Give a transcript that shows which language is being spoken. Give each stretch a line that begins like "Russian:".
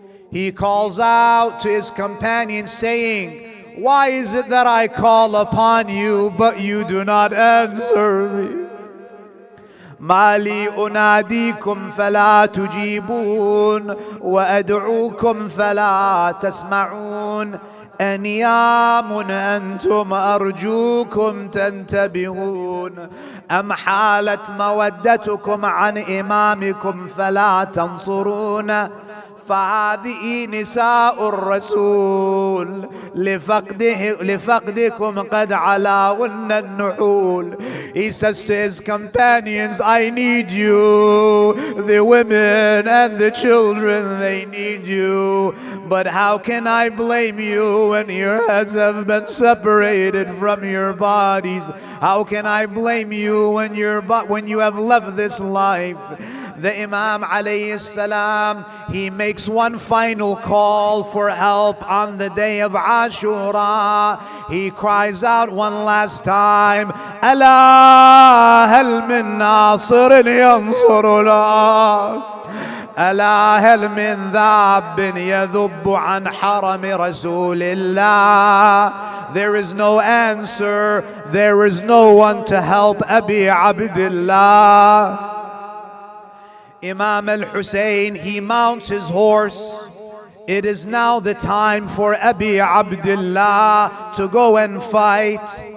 English: He calls out to his companions saying, why is it that I call upon you but you do not answer me?
Arabic: ما لي أناديكم فلا تجيبون وأدعوكم فلا تسمعون أنيام أنتم أرجوكم تنتبهون أم حالت مودتكم عن إمامكم فلا تنصرون فهذه نساء الرسول لفقدكم قد علاهن النحول.
English: He says to his companions, I need you. The women and the children, they need you. But how can I blame you when your heads have been separated from your bodies? How can I blame you when you have left this life? The Imam alayhi salam, he makes one final call for help on the day of Ashura. He cries out one last time,
Arabic: ألا هل من ناصر ينصر له ألا هل من ذاب يذب عن حرم رسول الله.
English: There is no answer, there is no one to help Abi Abdullah. Imam al-Hussein, he mounts his horse. It is now the time for Abi Abdullah to go and fight.